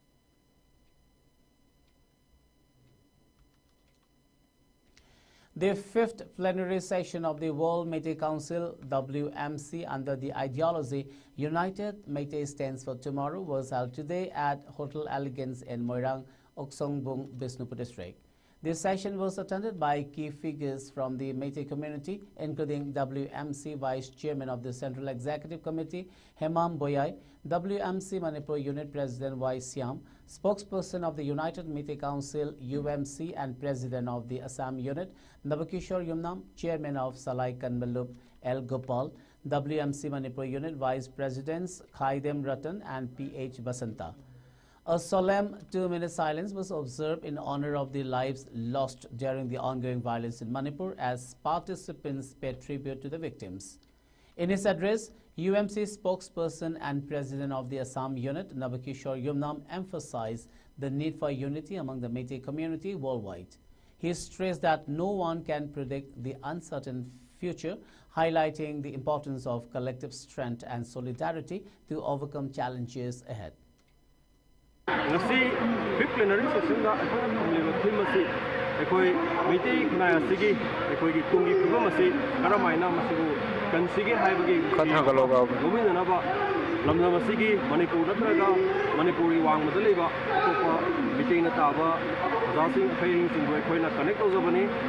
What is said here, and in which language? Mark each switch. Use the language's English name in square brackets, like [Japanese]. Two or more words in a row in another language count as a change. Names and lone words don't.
[English] The fifth plenary session of the World Meitei Council WMC under the ideology United Meitei Stands for Tomorrow was held today at Hotel Elegance in Moirang, Oksongbung, Bishnupur district. This session was attended by key figures from the Meitei community, including WMC Vice Chairman of the Central Executive Committee, Hemam Boyai, WMC Manipur Unit President Y. Siam, spokesperson of the United Meitei Council UMC and President of the Assam Unit, Nabakishore Yumnam, Chairman of Salai Kanmalup L. Gopal, WMC Manipur Unit Vice Presidents Khaidem Ratan and P.H. Basanta. A solemn 2-minute silence was observed in honor of the lives lost during the ongoing violence in Manipur as participants paid tribute to the victims. In his address, UMC spokesperson and president of the Assam unit, Nabakishore Yumnam, emphasized the need for unity among the Meitei community worldwide. He stressed that no one can predict the uncertain future, highlighting the importance of collective strength and solidarity to overcome challenges ahead. [Manipuri] Ngasi [English] fifth plenary session [Manipuri] da akhoi thumleba theme asi akhoi Meitei khunai asigi akhoi gi tungi phibam asi karamaina masibu kansigi haibagi khatha galoga gomina ba lamna masigi Manipur natraga Manipuri wang madaleba topa Meitei na taba jasing khairing singbo akhoi na connect ozabani.